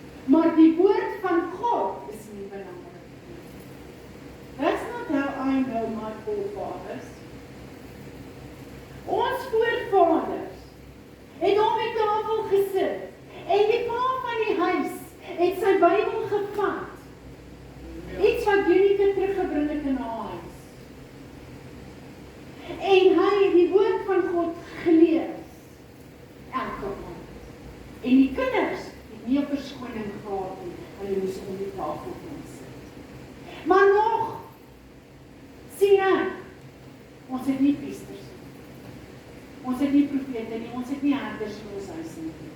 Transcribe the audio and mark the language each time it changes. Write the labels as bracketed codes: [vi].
[af] Maar die woord van God is nie belangrik nie. [en] That's not how I know my forefathers. [af] Ons voorvaders het op die tafel gesit, en die pa van die huis het sy Bybel gevat. Iets wat Junika teruggebring het in haar huis. En hy het die woord van God gelees, elke maand. En die kinders het nie 'n verskoning gehad nie, hulle moes om die tafel kom sit. Maar nog, sien ek, ons het nie priesters nie, ons het nie profete nie, ons het nie herders in ons huis nie.